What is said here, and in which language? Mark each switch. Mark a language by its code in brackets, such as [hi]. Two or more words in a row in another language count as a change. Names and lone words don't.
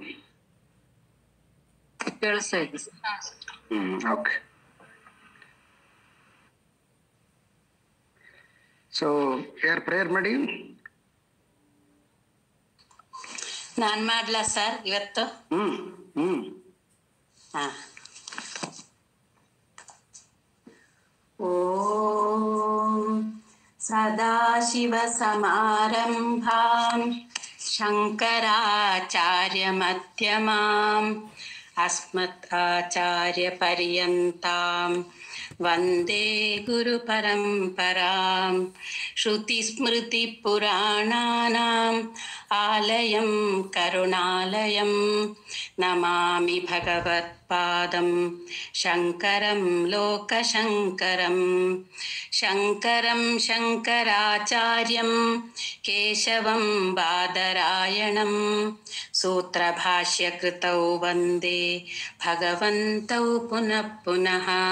[kn] ಕೇಳಿಸ್ತಾ ಇದೆ ಸರ್. ಓಕೆ. ಸೊ ಯಾರು ಪ್ರೇಯರ್ ಮಾಡಿ? ನಾನ್ ಮಾಡ್ಲಾ ಸರ್ ಇವತ್ತು? ಹಾ. [sa] ಓಂ ಸದಾಶಿವ ಸಮಾರಂಭಾಂ ಶಂಕರಾಚಾರ್ಯ ಮಧ್ಯಮಾಂ ಅಸ್ಮತ್ ಆಚಾರ್ಯ ಪರ್ಯಂತಾಂ ವಂದೇ ಗುರು ಪರಂಪರಾಂ. ಶ್ರುತಿ ಸ್ಮೃತಿ ಪುರಾಣಾನಾಂ ಆಲಯಂ ಕರುಣಾಲಯಂ ನಮಾಮಿ ಭಗವತ್ಪಾದಂ ಶಂಕರಂ ಲೋಕಶಂಕರಂ. ಶಂಕರಂ ಶಂಕರಾಚಾರ್ಯಂ ಕೇಶವಂ ಬಾದರಾಯಣಂ ಸೂತ್ರಭಾಷ್ಯಕೃತೌ ವಂದೇ ಭಗವಂತೌ ಪುನಃ ಪುನಃ.